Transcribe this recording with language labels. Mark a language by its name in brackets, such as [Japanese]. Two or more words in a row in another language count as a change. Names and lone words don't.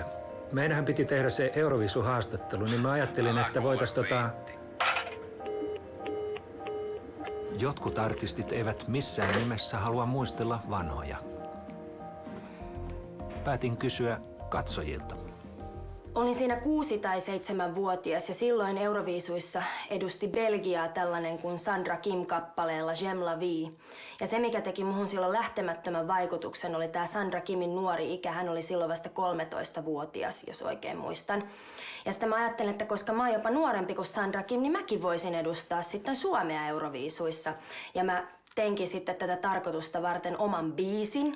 [Finnish] Meidänhän piti tehdä se Eurovisu-haastattelu, niin mä ajattelin, että voitais Jotkut artistit eivät missään nimessä halua muistella vanhoja. Päätin kysyä katsojilta. Olin siinä 6- tai 7-vuotias ja silloin Euroviisuissa edusti Belgiaa tällainen kuin Sandra Kim kappaleella J'aime la vie. Ja se, mikä teki muhun silloin lähtemättömän vaikutuksen, oli tää Sandra Kimin nuori ikä. Hän oli silloin vasta 13-vuotias, jos oikein muistan. Ja sitten mä ajattelin, että koska mä oon jopa nuorempi kuin Sandra Kim, niin mäkin voisin edustaa sitten Suomea Euroviisuissa. Ja mä teinkin sitten tätä tarkoitusta varten oman biisin.